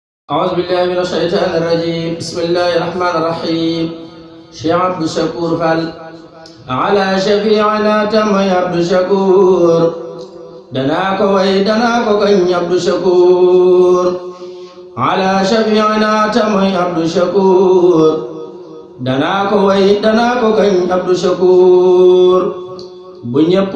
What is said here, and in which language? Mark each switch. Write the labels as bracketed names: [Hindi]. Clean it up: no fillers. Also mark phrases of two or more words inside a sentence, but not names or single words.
[Arabic] أعوذ بالله من الشيطان الرجيم بسم الله الرحمن الرحيم [Wolof] Cheikh Abdou Chakour Fall [Arabic] على شفيعنا [Wolof] tamay Abdou Chakour danaa ko way danaa ko kañ Abdou Chakour [Arabic] على شفيعنا [Wolof] tamay Abdou Chakour danaa ko way danaa ko kañ Abdou Chakour bu ñëpp